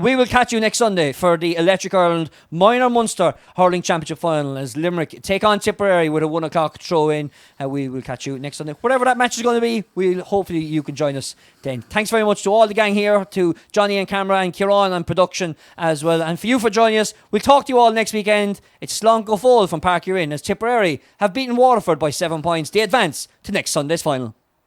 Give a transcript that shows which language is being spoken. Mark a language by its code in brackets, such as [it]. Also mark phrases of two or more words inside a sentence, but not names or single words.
[en] We will catch you next Sunday for the Electric Ireland Minor Munster Hurling Championship final as Limerick take on Tipperary with a 1 o'clock throw in. We will catch you next Sunday. Whatever that match is going to be, hopefully you can join us then. Thanks very much to all the gang here, to Johnny and camera and Kieran on production as well, and for you for joining us. We'll talk to you all next weekend. It's [ga] Slán go Fóill [en] from Páirc Uí Chaoimh as Tipperary have beaten Waterford by 7 points. They advance to next Sunday's final.